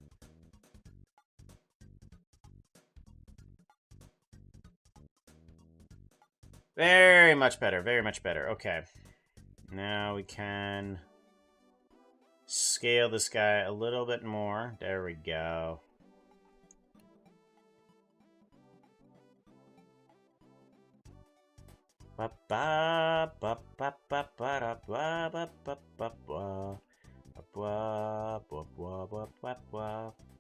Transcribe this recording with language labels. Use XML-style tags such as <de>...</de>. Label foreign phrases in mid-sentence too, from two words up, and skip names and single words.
<en>Very much better, very much better. Okay. Now we can scale this guy a little bit more. There we go. Ba ba ba ba ba ba da ba ba ba ba ba ba ba ba ba ba.</en>